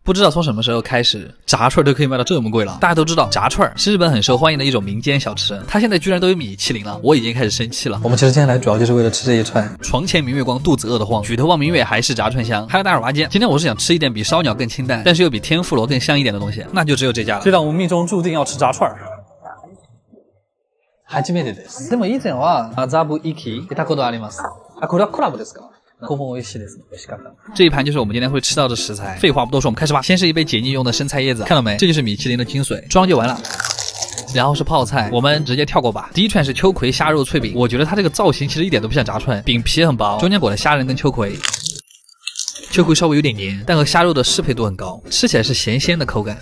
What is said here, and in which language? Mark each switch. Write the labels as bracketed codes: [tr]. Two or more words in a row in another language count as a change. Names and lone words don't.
[zh] 不知道从什么时候开始，炸串都可以卖到这么贵了。大家都知道，炸串是日本很受欢迎的一种民间小吃，它现在居然都有米其林了，我已经开始生气了。我们其实今天来主要就是为了吃这一串。床前明月光，肚子饿得慌，举头望明月，还是炸串香。Hello， 大家好，我是阿坚。今天我是想吃一点比烧鸟更清淡，但是又比天妇罗更香一点的东西，那就只有这家了。这让我们命中注定要吃炸串。 [ja] 初めてです。でも以前は麻布行き行ったことあります。これはコラボですか？ここも美味しいです。美味しかった。 [zh] 这一盘就是我们今天会吃到的食材。废话不多说，我们开始吧。先是一杯解腻用的生菜叶子，看到没？这就是米其林的精髓，装就完了。然后是泡菜，我们直接跳过吧。第一串是秋葵虾肉脆饼，我觉得它这个造型其实一点都不像炸串，饼皮很薄，中间裹了虾仁跟秋葵。秋葵稍微有点黏，但和虾肉的适配度很高，吃起来是咸鲜的口感。